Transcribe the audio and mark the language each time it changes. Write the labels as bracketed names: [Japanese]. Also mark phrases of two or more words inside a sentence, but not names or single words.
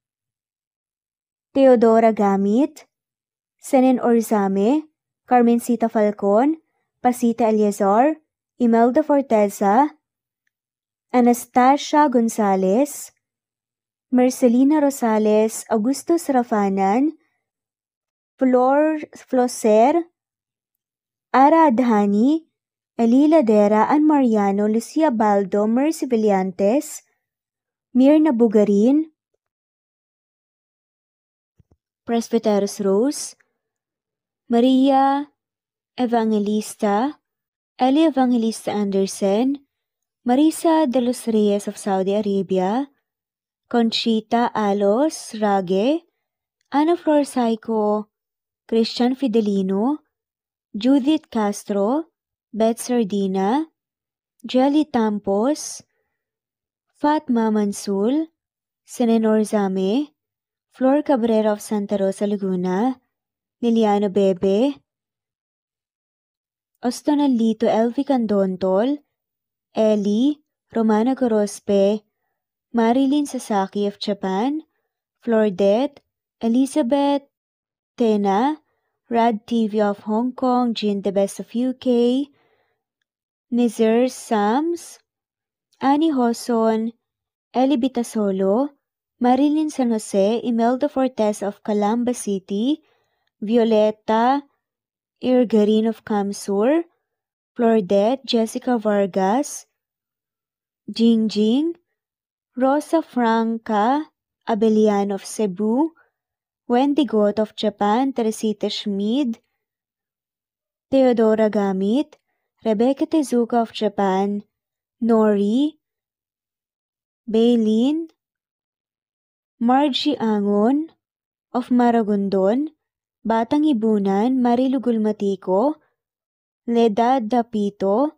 [English] Teodora Gamit, Senen Orzame, Carmencita Falcon, Pasita Eliazar, Imelda Forteza, Anastasia Gonzalez, Marcelina Rosales, Augusto Sarafanan, Flor Floser, Ara Adhani, Elila Dera, Ann Mariano, Lucia Baldo, Mercy Villantes, Mirna Bugarin, Presbyteros Rose, Maria Evangelista, Eli Evangelista Anderson, Marisa de los Reyes of Saudi Arabia, Conchita Alos Rage, Ana Flor Saico, Christian Fidelino, Judith Castro, Beth Sardina, Jelly Tampos, Fatma Mansul, Senenor Zame, Flor Cabrera of Santa Rosa, Laguna, Liliano Bebe, Ostonalito Elvi Candontol, Ellie, Romana Gorospe, Marilyn Sasaki of Japan, Flordet, Elizabeth Tena, Rad TV of Hong Kong, Jean the Best of UK, Nizar Sams, Annie Hoson, Ellie Bitasolo, Marilyn San Jose, Imelda Fortes of Calamba City, Violeta Irgarin of Kamsur, Flordet, Jessica Vargas, Jingjing, Rosa Franca Abelian of Cebu, Wendy Goth of Japan, Teresita Schmid, Theodora Gamit, Rebecca Tezuka of Japan, Nori, Bailin, Margie Angon of Maragondon, Batang Ibunan, Marilu Gulmatico, Leda Dapito,